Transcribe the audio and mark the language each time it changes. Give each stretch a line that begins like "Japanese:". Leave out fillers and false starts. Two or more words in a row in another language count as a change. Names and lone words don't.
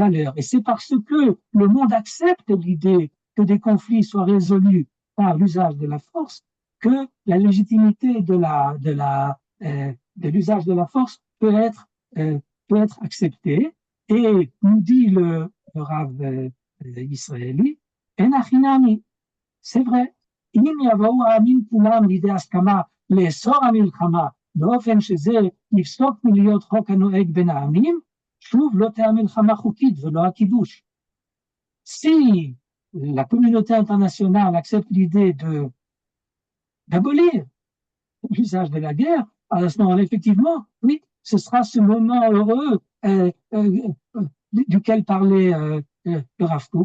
French: Et c'est parce que le monde accepte l'idée que des conflits soient résolus par l'usage de la force que la légitimité de l'usage de la force peut être acceptée. Et nous dit le Rav Israéli, Enachinami, c'est vrai.
Hebrew: אם יבואו העמים כולם לידי הסכמה לאסור המלחמה באופן שזה יפסוק מלהיות חוק הנוהג בין העמים, שוב לא תהיה מלחמה חוקית ולא הכיבוש.
French: Si la communauté internationale accepte l'idée d'abolir l'usage de la guerre, à ce moment-là, effectivement, oui, ce sera ce moment heureux duquel parlait le Rav Kook.